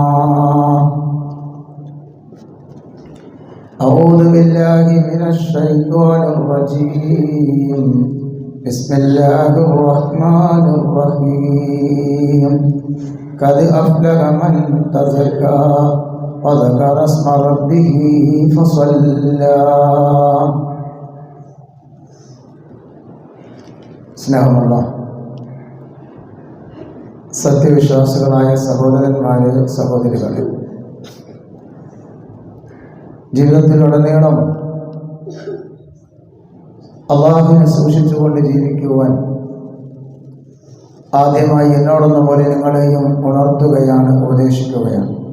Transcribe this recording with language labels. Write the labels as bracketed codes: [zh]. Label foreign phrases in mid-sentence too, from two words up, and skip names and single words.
[ar] أعوذ بالله من الشيطان الرجيم بسم الله الرحمن الرحيم قد أفلح من تزكى وذكر اسم ربه فصلى [ml] സ്നേഹമുള്ള സത്യവിശ്വാസികളായ സഹോദരന്മാരെ സഹോദരികളെ, ജീവിതത്തിലുടനീളം അള്ളാഹുവിനെ സൂക്ഷിച്ചുകൊണ്ട് ജീവിക്കുവാൻ ആദ്യമായി എന്നോടെന്ന പോലെ നിങ്ങളെയും ഉണർത്തുകയാണ്, ഉപദേശിക്കുകയാണ്.